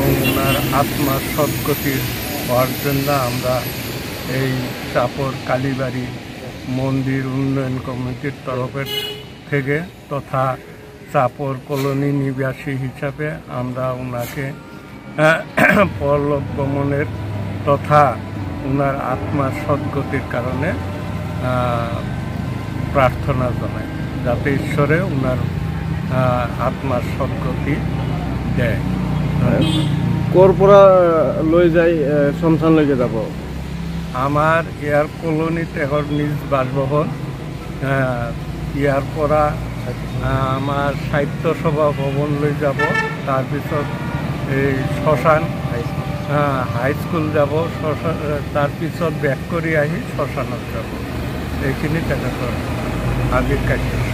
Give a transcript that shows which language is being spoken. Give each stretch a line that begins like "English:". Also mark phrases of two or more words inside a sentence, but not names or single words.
Bangla: ওনার আত্মার সদ্গতি হওয়ার জন্য আমরা এই চাপর কালীবাড়ি মন্দির উন্নয়ন কমিটির তরফের থেকে তথা চাপর কলোনি নিবাসী হিসাবে আমরা ওনাকে পরলোক গমনের তথা ওনার আত্মার সদ্গতির কারণে প্রার্থনা জানাই, যাতে ঈশ্বরে ওনার আত্মার সদ্গতি দেয়।
Assamese: ক'ৰ পৰা লৈ যাই শ্মশানলৈকে যাব? আমার এয়ার কলোনি তেহর নিজ বাসভবন, ইয়ার পৰা আমার সাহিত্য সভা ভবন লৈ যাব। তাৰপিছত এই শ্মশান হাইস্কুল যাব, তাৰপিছত বেক কৰি আহি শ্মশানত যাব। এইখিনি তেখেতৰ আজিৰ কাৰ্য।